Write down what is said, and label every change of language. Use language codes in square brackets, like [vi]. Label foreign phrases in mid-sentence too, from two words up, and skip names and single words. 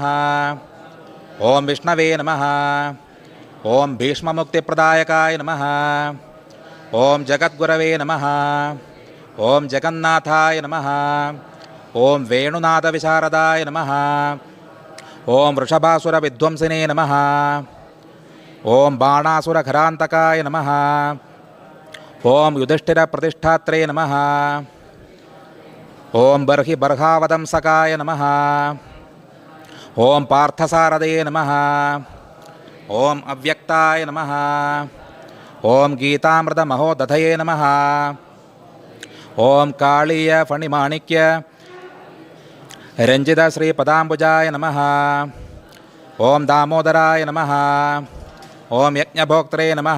[sa] ఓం విష్ణవే నమః ఓం భీష్మముక్తిప్రదాయకాయ నమః ఓం జగద్గురవే నమః ఓం జగన్నాథాయ నమః ఓం వేణునాథవిశారదాయ నమః ఓం వృషభాసుర విధ్వంసినే నమః ఓం బాణాసురఘరాంతకాయ నమః ఓం యుధిష్ఠిర ప్రతిష్టాత్రే నమః ఓం బర్హి బర్హావదంసకాయ నమః ఓం పార్థసారథయే నమః ओम अव्यक्ताय नमः। ओम गीतामृतमहोदधये नमः। ओम कालीय फणिमाणिक्य रंजित श्री पदाम्बुजाय नमः। ओम दामोदराय नमः। ओम यज्ञभोक्त्रे नमः।